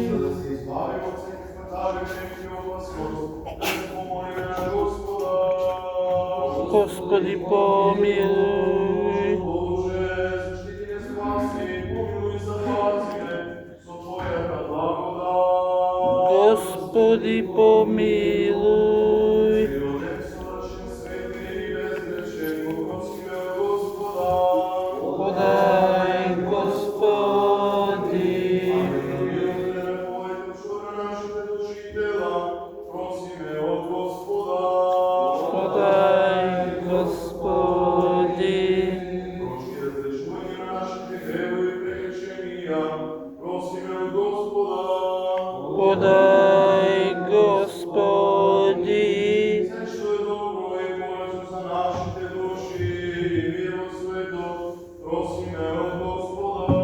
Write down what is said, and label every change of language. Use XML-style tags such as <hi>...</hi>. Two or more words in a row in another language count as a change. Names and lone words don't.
<mk>За да се избавиме од секој фатален и опасност, да се помолиме на Господа.</mk> <cu>Господи, помилуй.</cu> <mk>Боже, заштити не спаси, помилуй и запази ме со Твојата благодат.</mk> <cu>Господи, помилуй. Подай, Господи. Подай, Господи. Подай, Господи.</cu> <mk>Се што е добро и полезно за нашите души и мир во светот, просиме од Господа.</mk>